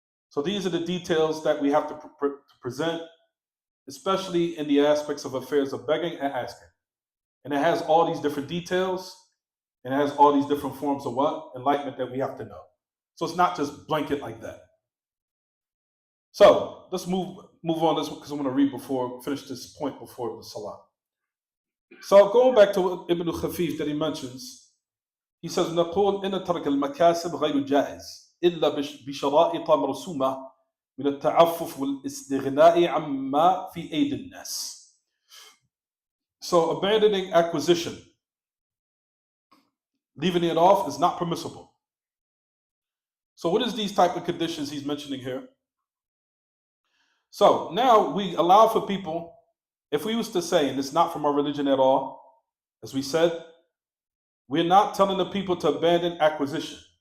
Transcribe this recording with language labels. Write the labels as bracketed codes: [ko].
[en] So these are the details that we have to present, especially in the aspects of affairs of begging and asking. And it has all these different details, and it has all these different forms of what? Enlightenment that we have to know. So it's not just blanket like that. So let's move on this because I want to finish this point before the salah. So going back to what Ibn Khafif that he mentions, he says, [ar] نقول إن ترك المكاسب غير جائز إلا بشرائط مرسومة من التعفف والاستغناء عما في أيدي الناس. [en] So abandoning acquisition, leaving it off, is not permissible. So what is these type of conditions he's mentioning here? So now we allow for people, if we used to say, and it's not from our religion at all, as we said, we're not telling the people to abandon acquisition.